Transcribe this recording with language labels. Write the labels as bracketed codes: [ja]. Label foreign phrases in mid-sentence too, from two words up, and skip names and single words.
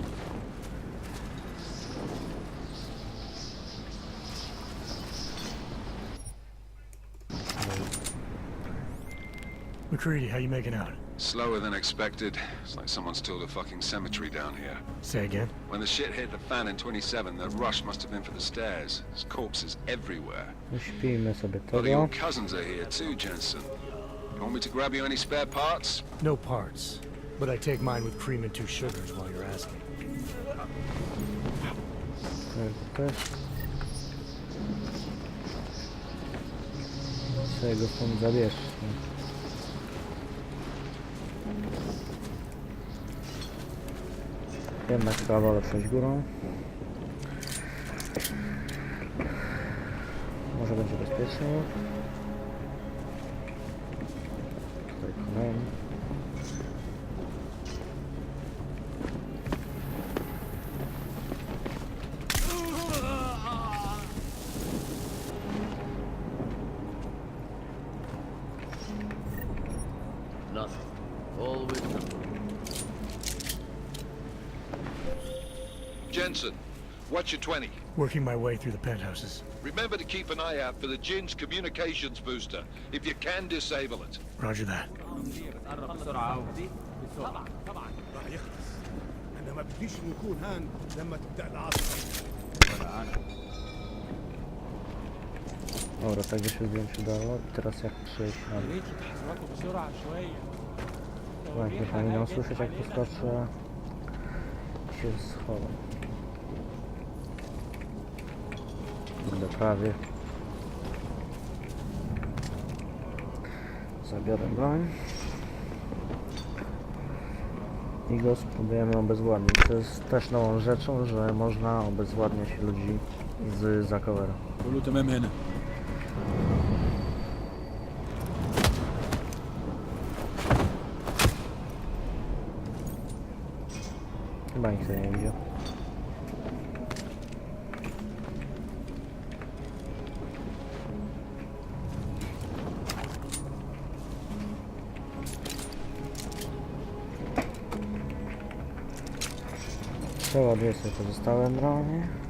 [en] McCready, how you making out? Slower than expected. It's like someone's tilled a fucking cemetery down here. Say again? When the shit hit the fan in 27, the rush must have been for the stairs. There's corpses everywhere. [pl] Uśpijmy sobie [en] Well, [pl] tego. [en] your cousins are here too, Jensen. You want me to grab you any spare parts? No parts. But I take mine with cream and 2 sugars while you're asking. [pl] Tego też. Sobie go stąd zabierz. Jednak chyba wolę przejść górą. Może będzie bezpiecznie. Tutaj kolejny. [en] Nothing. Always nothing. Jensen, what's your 20? Working my way through the penthouses. Remember to keep an eye out for the Jin's communications booster, if you can disable it. Roger that. [ar] انا ما بديش نكون هان لما تبدا العاصفه. [pl] Dobra, tak się zdjąć udało. Teraz jak przejść na dół. [ar] ريت تحركوا بسرعة شوية. [pl] Chyba jak nie powinienem słyszeć jak poskoczę. Się schowam. Będę prawie. Zabiorę broń. I go spróbujemy obezwładnić. To jest też nową rzeczą, że można obezwładniać ludzi z zakowera. [ar] كله تمام هنا. [pl] Chyba nikt nie idzie. Przeładuję sobie pozostałe bronie.